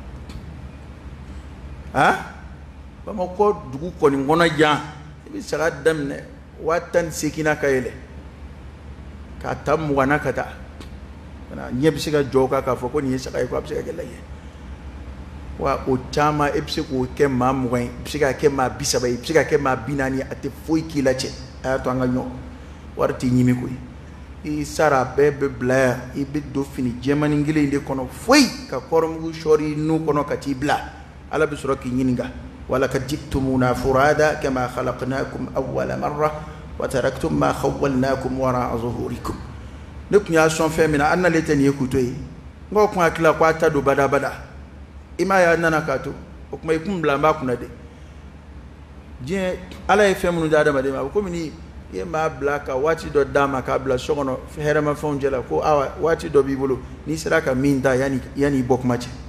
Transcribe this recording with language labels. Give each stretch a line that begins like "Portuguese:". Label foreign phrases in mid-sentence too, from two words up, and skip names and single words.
Bambara: han Bamakɔ dugu kɔni kɔnɔ jan i bɛ saga daminɛ 18,000 ka yɛlɛ k'a ta 20 ka taa ɲɛ bɛ se ka jɔ o kan k'a fɔ ko nin ye saga ye ko a bɛ se ka kɛ lajɛ wa o caman e bɛ se k'o kɛ maa 20 ye i bɛ se ka kɛ maa 30 ye i bɛ se ka kɛ maa 40 ye a tɛ foyi k'i la cɛ a y'a to an ka ɲɔgɔn wari t'i ɲimi koyi i sara bɛɛ bɛ bila yan i bɛ don fini jɛmanin kelen de kɔnɔ foyi ka kɔrɔmugu sɔɔri nun kɔnɔ ka t'i bila ala bɛ sɔrɔ k'i ɲininka
Arabic: ولقد جئتمونا فرادى كما خلقناكم أول مرة وتركتم ما خولناكم وراء ظهوركم
Bambara: ne kun y'a sɔn fɛn min na an n'ale tɛ nin ye k'u to yen n k'o kun hakili ko a ta don badabada i m'a ye a nana k'a to o kuma i kun bila n b'a kunna de diɲɛ ala ye fɛn minnu di adamaden ma a bɛ komi ni i ye maa bila ka waati dɔ d'a ma k'a bila so kɔnɔ hɛrɛmafɛnw cɛ la ko awa waati dɔ b'i bolo n'i sera ka min ta yanni i bɔ kuma cɛ